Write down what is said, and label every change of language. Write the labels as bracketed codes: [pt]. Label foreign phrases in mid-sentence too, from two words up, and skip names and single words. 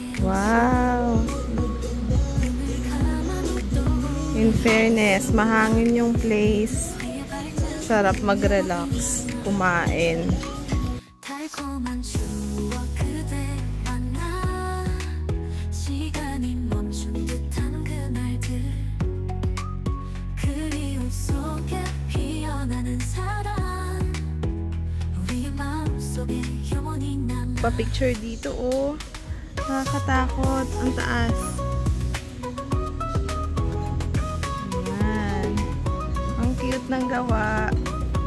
[en] Wow. In fairness, [tl] mahangin yung place. Sarap mag-relax, kumain. [ko] 달콤한 추억 그대와 나 시간이 멈춘 듯한 그날들 그리움 속에 피어나는 사랑 우리의 마음속에 영원히 남아 [tl] Pa-picture dito, oh. Nakakatakot. Ang taas. Ayan. Ang cute ng gawa.